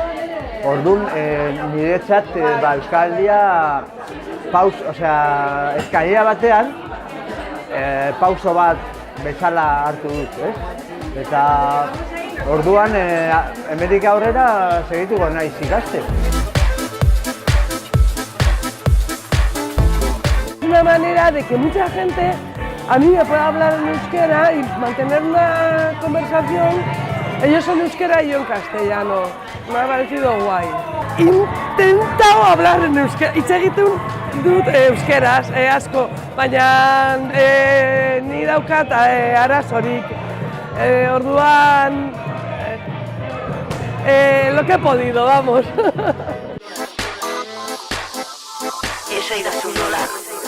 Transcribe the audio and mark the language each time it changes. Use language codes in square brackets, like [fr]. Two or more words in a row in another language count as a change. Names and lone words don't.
[eu] Orduan, niretzat Euskaldia eskalera batean pauso bat bezala hartu dut, Eta orduan, hemendik aurrera segituko naiz ikasten. [es] Una manera de que mucha gente a mí me pueda hablar en euskera y mantener una conversación. Ellos son euskera y yo en castellano. Me ha parecido guay. He intentado hablar en euskera, [eu] hitz egiten dut euskeraz, asko, baina ni daukat arazorik. Orduan, [es] lo que he podido, vamos. [eu] Esaidazu nola.